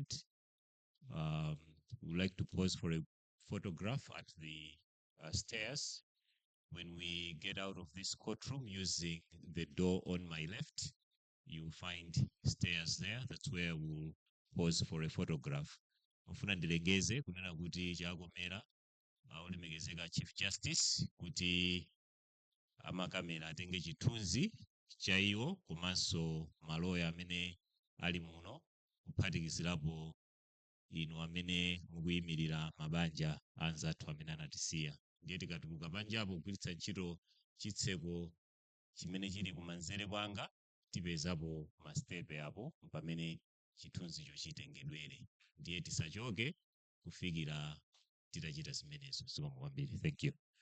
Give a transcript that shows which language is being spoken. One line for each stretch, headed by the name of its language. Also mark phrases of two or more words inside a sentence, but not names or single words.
English: Would like to pause for a photograph at the stairs. When we get out of this courtroom using the door on my left, you'll find stairs there. That's where we'll pause for a photograph.
Nyanja: Ofuna ndilegeze kunena kuti chakomera olemekezeka Chief Justice kuti amakamera atenge chithunzi cha iwo komanso maloya amene ali muno kuphatikizirapo inu amene mukuyimirira mabanja anzathu amene anatisiya. Ndiye tikatuluka panjapo kugwiritsa ntchito chitseko chimene chili kumanzere kwanga tipezapo mastepe apo pamene chithunzicho chitengedwere. Ndiye tisachoke kufikira titachita zimenezo. Zikomo kwambiri.
English: Thank you.